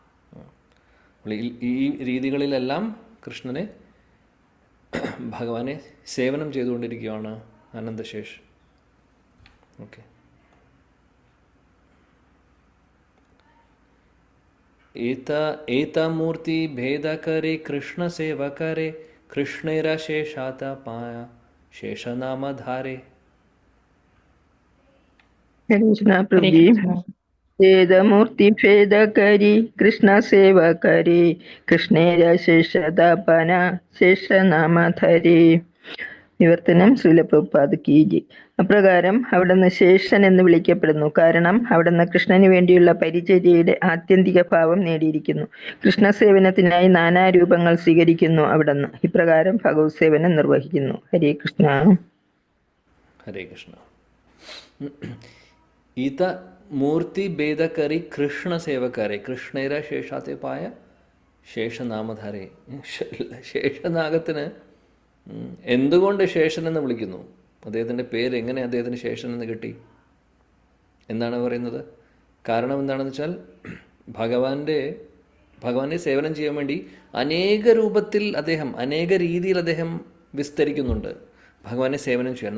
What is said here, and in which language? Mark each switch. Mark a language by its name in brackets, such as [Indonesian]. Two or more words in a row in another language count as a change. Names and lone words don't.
[Malayalam] ഈ രീതികളിലെല്ലാം കൃഷ്ണനെ, ഭഗവാനെ സേവനം ചെയ്തുകൊണ്ടിരിക്കുകയാണ് അനന്തശേഷ്. ഓക്കെ. [Bangla] এতমূর্তি ভেদ করে কৃষ্ণ সেবা করে কৃষ্ণের শেষতা পায় শেষনামধারে. বেদমূর্তি ভেদ করি কৃষ্ণ সেবা করি কৃষ্ণের শেষদাপনা শেষ নাম ধরি. [Malayalam] വിവർത്തനം ശ്രീല [Hindi] प्रभुपाद की जय. [Malayalam] അപ്രകാരം അവിടുന്ന് ശേഷൻ എന്ന് വിളിക്കപ്പെടുന്നു. കാരണം അവിടുന്ന് കൃഷ്ണന് വേണ്ടിയുള്ള പരിചര്യയുടെ ആത്യന്തിക ഭാവം നേടിയിരിക്കുന്നു. കൃഷ്ണസേവനത്തിനായി നാനാരൂപങ്ങൾ സ്വീകരിക്കുന്നു അവിടുന്ന്. ഇപ്രകാരം ഭഗവത് സേവനം നിർവഹിക്കുന്നു. ഹരേ കൃഷ്ണ. [Bangla] ഹരേ കൃഷ്ണ. এত মূর্তি ভেদকরি কৃষ্ণ সেবকরে কৃষ্ণের শেষাত্তে পায় শেষনামধারে. [Malayalam] ശേഷനാഗത്തിന് എന്തുകൊണ്ട് ശേഷൻ എന്ന് വിളിക്കുന്നു? അദ്ദേഹത്തിൻ്റെ പേര് എങ്ങനെ അദ്ദേഹത്തിന് ശേഷൻ എന്ന് കിട്ടി എന്നാണ് പറയുന്നത്. കാരണം എന്താണെന്ന് വെച്ചാൽ ഭഗവാന്റെ സേവനം ചെയ്യാൻ വേണ്ടി അനേക രൂപത്തിൽ അദ്ദേഹം, അനേക രീതിയിൽ അദ്ദേഹം വിസ്തരിക്കുന്നുണ്ട് ഭഗവാനെ സേവനം ചെയ്യാൻ.